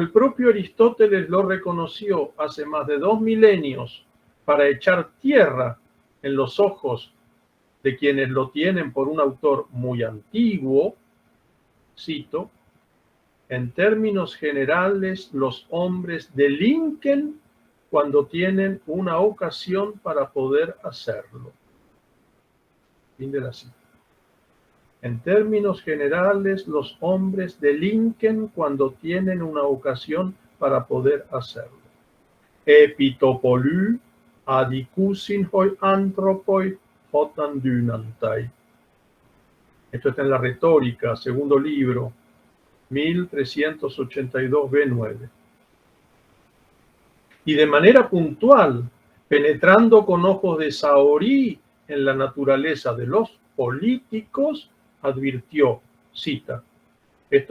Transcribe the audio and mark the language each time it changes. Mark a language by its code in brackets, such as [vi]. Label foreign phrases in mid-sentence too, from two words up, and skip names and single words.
[es] el propio Aristóteles lo reconoció hace más de 2 milenios para echar tierra en los ojos de quienes lo tienen por un autor muy antiguo, cito, en términos generales los hombres delinquen cuando tienen una ocasión para poder hacerlo. Fin de la cita. En términos generales, los hombres delinquen cuando tienen una ocasión para poder hacerlo. [el] ἐπὶ τὸ πολὺ ἀδικοῦσιν οἱ ἄνθρωποι ὅταν δύνωνται. [es] Esto está en la Retórica, segundo libro, 1382 B9. Y de manera puntual, penetrando con ojos de Saori en la naturaleza de los políticos, advirtió, cita, esto